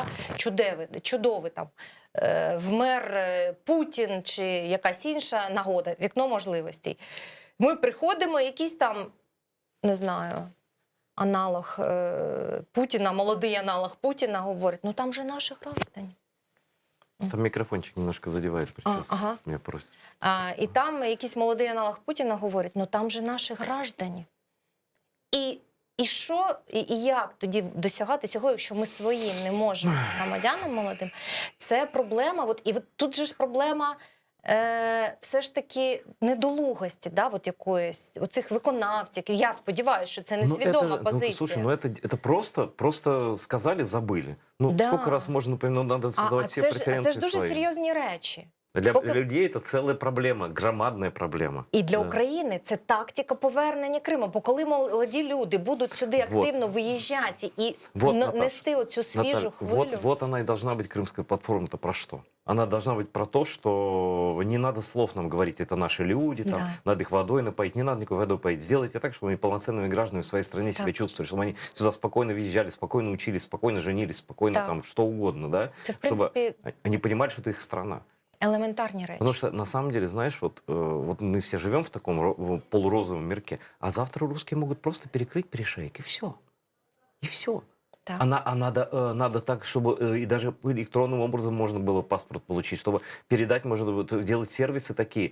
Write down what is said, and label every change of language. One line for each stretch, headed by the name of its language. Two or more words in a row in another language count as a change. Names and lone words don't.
Ukrainian: Чудовий там, вмер Путін чи якась інша нагода, вікно можливостей. Ми приходимо, якийсь там, не знаю, аналог Путіна, молодий аналог Путіна говорить, ну там же наші граждані.
Russian: Там микрофончик немножко задевает прическу. Меня просят.
Ukrainian: І там якийсь молодий аналог Путіна говорить, ну там же наші граждані. І І що, і як тоді досягати цього, якщо ми своїм не можемо, громадянам молодим? Це проблема, і тут же ж проблема все ж таки недолугості, да, якоїсь, оцих виконавців. Я сподіваюся, що це не свідома позиція.
Russian: Слушай, это просто сказали, забыли. Да. Сколько раз можно, надо создавать все преференции
Ukrainian: це ж дуже
Russian: свои.
Ukrainian: серйозні речі.
Russian: Для людей это целая проблема, громадная проблема.
Ukrainian: І для України це тактика повернення Криму. Бо коли молоді люди будуть сюди активно виїжджати і нести оцю свіжу хвилю.
Russian: Вот она и должна быть крымская платформа-то про что? Она должна быть про то, что не надо слов нам говорить, это наши люди, там, надо их водой напоить, не надо никакой водой поить. Сделайте так, чтобы они полноценными гражданами в своей стране себя чувствовали, чтобы они сюда спокойно въезжали, спокойно учились, спокойно женились, спокойно там что угодно, да?
Ukrainian: Це, в принципі,
Russian: чтобы они понимали, что это их страна.
Ukrainian: Елементарні речі.
Russian: Потому что, на самом деле, знаешь, вот мы все живем в таком полурозовом мирке, а завтра русские могут просто перекрыть перешейк, и все. И все. Так. А надо так, чтобы и даже электронным образом можно было паспорт получить, чтобы передать, можно делать сервисы такие.